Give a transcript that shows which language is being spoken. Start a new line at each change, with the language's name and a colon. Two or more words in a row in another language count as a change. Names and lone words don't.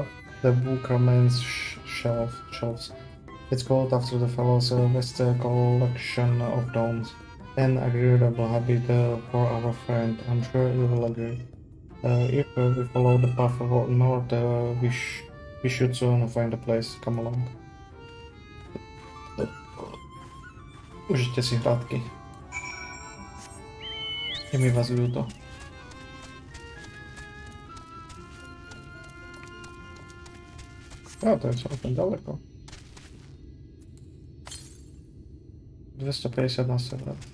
English: The book remains shelves. It's called after the fellow's best collection of dawns. An agreeable habit for our friend. I'm sure you will agree. If we follow the path north, we should soon find a place. Come along.
Slovak: Užite si hrádky. Je mi vás ľúto. To je celkom daleko. 250 na sever.